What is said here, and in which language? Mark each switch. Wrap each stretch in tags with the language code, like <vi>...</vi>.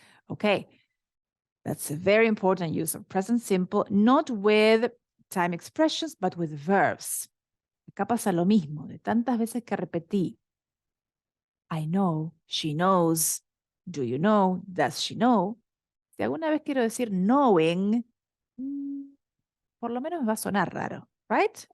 <en>Okay, that's a very important use of present simple, not with time expressions, but with verbs.</en> <es>Acá pasa lo mismo, de tantas veces que repetí.</es> <en>I know, she knows, do you know, does she know?</en> <es>Si alguna vez quiero decir knowing, por lo menos va a sonar raro, right?</es>